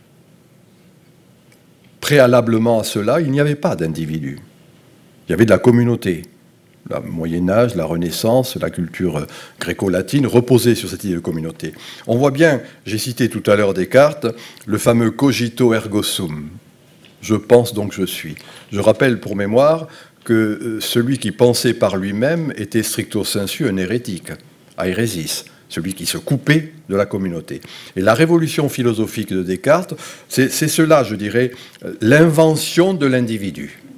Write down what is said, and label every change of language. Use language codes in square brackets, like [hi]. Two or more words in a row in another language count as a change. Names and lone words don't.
[fr] Préalablement à cela, il n'y avait pas d'individu. Il y avait de la communauté. Le Moyen-Âge, la Renaissance, la culture gréco-latine reposait sur cette idée de communauté. On voit bien, j'ai cité tout à l'heure Descartes, le fameux [la] cogito ergo sum. [fr] Je pense donc je suis. Je rappelle pour mémoire que celui qui pensait par lui-même était [la] stricto sensu [fr] un hérétique, aérésis, celui qui se coupait de la communauté. Et la révolution philosophique de Descartes, c'est cela, je dirais, l'invention de l'individu.